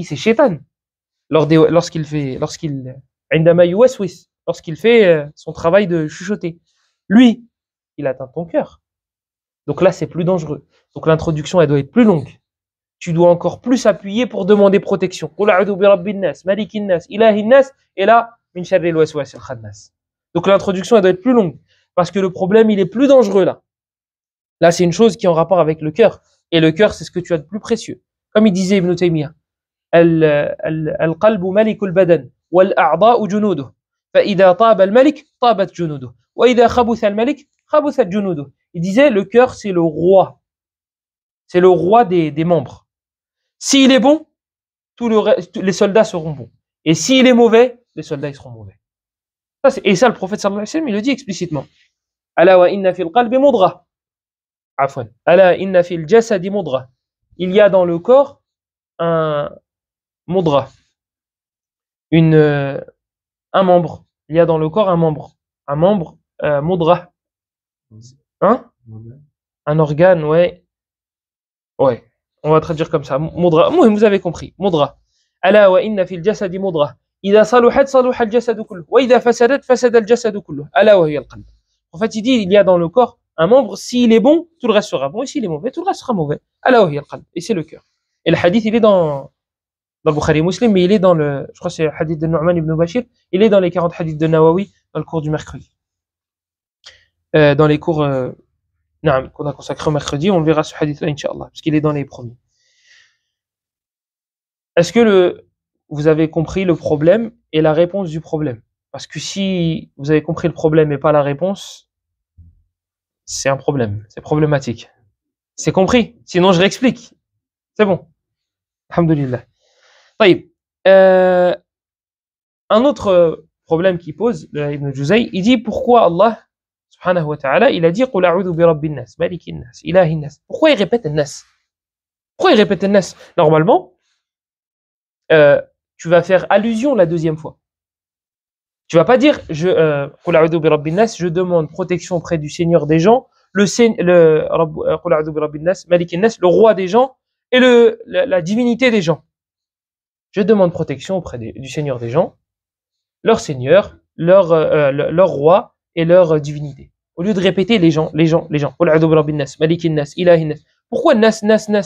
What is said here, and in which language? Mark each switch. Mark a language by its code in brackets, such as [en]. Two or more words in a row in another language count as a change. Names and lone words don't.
[fr] C'est Shaitan. Lorsqu'il fait son travail de chuchoter. Lui, il atteint ton cœur. Donc là, c'est plus dangereux. Donc l'introduction, elle doit être plus longue. Tu dois encore plus appuyer pour demander protection. [ar] قل أعوذ برب الناس ملك الناس إله الناس, [fr] et là, [ar] من شر الوسواس الخناس. [fr] Donc l'introduction, elle doit être plus longue. Parce que le problème, il est plus dangereux là. Là, c'est une chose qui est en rapport avec le cœur. Et le cœur, c'est ce que tu as de plus précieux. Comme il disait Ibn Taymiyyah. [ar] القلب ملك البدن والأعضاء جنوده فإذا طاب الملك طابت جنوده وإذا خبث الملك خبثت جنوده. [fr] Il disait le cœur c'est le roi des membres. S'il est bon, les soldats seront bons, et s'il est mauvais, les soldats ils seront mauvais. Et ça le prophète [ar] صلى الله عليه وسلم [fr] il le dit explicitement. [ar] ألا وإن في القلب مضغة. Afwan. ألا إن في الجسد مضغة. [fr] Il y a dans le corps un mudra, un membre. Il y a dans le corps un membre. Mudra. Hein? Un organe, ouais. Ouais. On va traduire comme ça. Mudra. Vous avez compris. Mudra. [ar] ألا وإن في الجسد مضغة. إذا صلحت صلح الجسد كله وإذا فسدت فسد الجسد كله ألا وهي القلب. [fr] En fait, il dit il y a dans le corps un membre, s'il est bon, tout le reste sera bon, et s'il est mauvais, tout le reste sera mauvais. [ar] ألا وهي القلب. [fr] Et c'est le cœur. Et le hadith, il est dans le Bukhari Muslim, mais il est je crois que c'est le hadith de Nu'man ibn Bashir, il est dans les 40 hadiths de Nawawi, dans le cours du mercredi. Dans les cours qu'on a consacrés au mercredi, on le verra ce hadith-là, Inch'Allah, parce qu'il est dans les premiers. Est-ce que vous avez compris le problème et la réponse du problème? Parce que si vous avez compris le problème et pas la réponse, c'est un problème, c'est problématique. C'est compris? Sinon je réexplique. C'est bon. Alhamdulillah. طيب. Un autre problème qu'il pose, Ibn Juzay, il dit pourquoi Allah, [ar] سبحانه وتعالى, [fr] il a dit [ar] قل أعوذ برب الناس ملك الناس إله الناس. [fr] Pourquoi il répète nas? Pourquoi il répète nas? Normalement, tu vas faire allusion la deuxième fois. Tu vas pas dire [ar] قل أعوذ برب الناس, [fr] je demande protection auprès du Seigneur des gens, [ar] قل أعوذ برب الناس ملك الناس, [fr] le roi des gens et la divinité des gens. Je demande protection auprès du Seigneur des gens, leur Seigneur, leur roi et leur divinité. Au lieu de répéter les gens. Pourquoi nas?